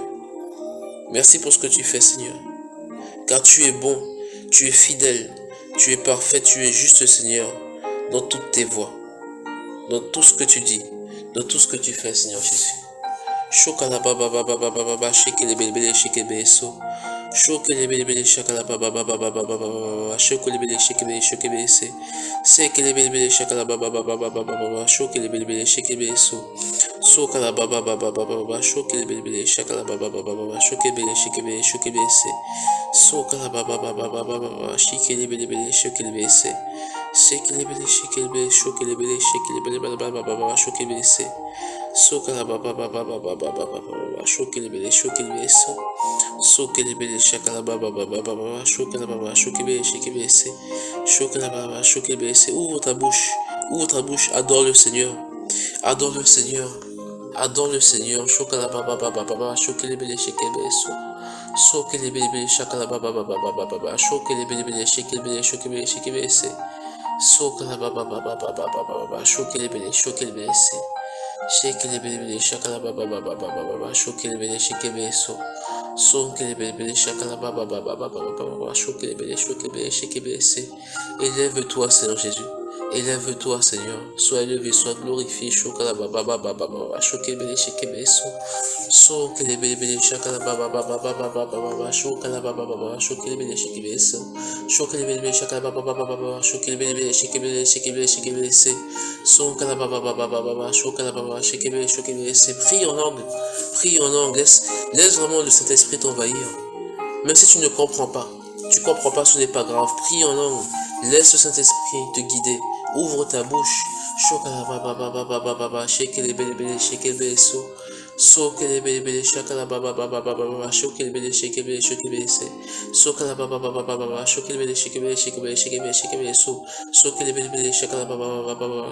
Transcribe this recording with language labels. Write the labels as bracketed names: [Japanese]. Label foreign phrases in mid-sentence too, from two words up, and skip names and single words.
[French] Merci pour ce que tu fais, Seigneur. Car tu es bon, tu es fidèle, tu es parfait, tu es juste, Seigneur, dans toutes tes voies, dans tout ce que tu dis, dans tout ce que tu fais, Seigneur Jésus. Shokelebele shakala baba baba baba baba baba. Shokelebele shekebele shekebele se. Sekelebele shakala baba baba baba baba. Shokelebele shekebele so. Sokala baba baba baba baba. Shokelebele shakala baba baba baba. Shokelebele shekebele shekebele se. Sokala baba baba baba baba. Shikelebele shekebele se. Sekelebele shekebele shokelebele shekelebele baba baba baba. Shokelebele se. Sokala baba baba baba baba baba. Shokelebele shokelebele so. Sokelebele shakala baba baba baba. Shokala baba shokebele shekebele se. Shokala baba shokebele se. Ouvre ta bouche. Ouvre ta bouche. Adore le Seigneur. Adore le Seigneur. Adore le Seigneur. Shokala baba baba baba. Shokelebele shekebele so. Sokelebele shakala baba baba baba baba. Shokelebele shekebele shokebele shekebele se. Sokala baba baba baba baba. Shokelebele shokelebele se. Shekelebele shakala baba baba baba. Shokelebele shekebele so. Sokelebele shakala baba baba baba. Shokelebele shokelebele shekebele se. Élève-toi, Seigneur Jésus. Élève-toi, Seigneur. Sois élevé, sois glorifié. Shokala baba baba baba. Shokelebele shekebele so. Sokelebele shakala baba baba baba. Shokala baba baba. Shokelebele shekebele so. Shokelebele shakala baba baba. Shokelebele shekebele shekebele se. Sokala baba baba. Shokala baba shekebele shekebele se. Prie en langue. Prie en langue. Laisse vraiment le Saint-Esprit t'envahir. Même si tu ne comprends pas. Tu comprends pas, ce n'est pas grave. Prie en langue. Laisse le Saint-Esprit te guider. Ouvre ta bouche. Shokala baba baba. Shekelebele shekebele so. Sokelebele shakala baba baba. Shokelebele shekebele se. Sokala baba baba. Shokelebele shekebele so. Sokelebele shakala baba baba.